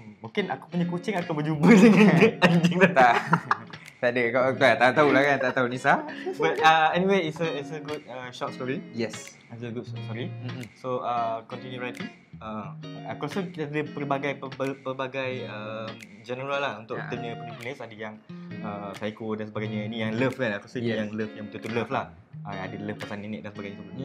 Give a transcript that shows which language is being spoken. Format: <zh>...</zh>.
<ms>Mungkin aku punya kucing akan berjumpa dengan anjing tak. Tak ada, kau tak tahulah kan, tak tahu Nisa.</ms> <en>But anyway, it's a good short story. Yes. It's a good story. So continue writing.</en> <ms>Aku rasa kita ada pelbagai genre lah untuk kita punya penulis. Ada yang psycho dan sebagainya. Ini yang love kan. Aku rasa yang love, yang betul-betul love lah. Ada love pasal nenek dan sebagainya.</ms>